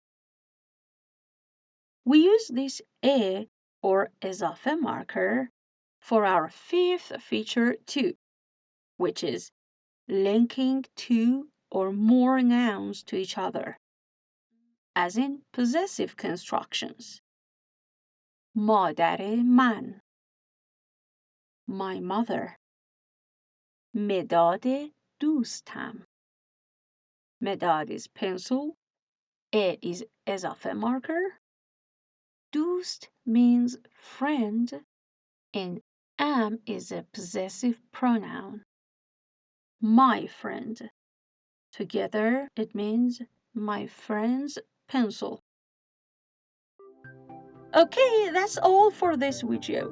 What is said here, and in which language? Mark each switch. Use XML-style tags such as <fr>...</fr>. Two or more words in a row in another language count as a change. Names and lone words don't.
<en>We use this E or اضافه marker for our fifth feature too, which is linking two or more nouns to each other, as in possessive constructions.</en> <fa>مادر من,</fa> <en>my mother.</en> <fa>مداد دوستم.</fa> <en>مداد is pencil, E is اضافه marker, دوست means friend, and am is a possessive pronoun. My friend. Together, it means my friend's pencil. Okay, that's all for this video.</en>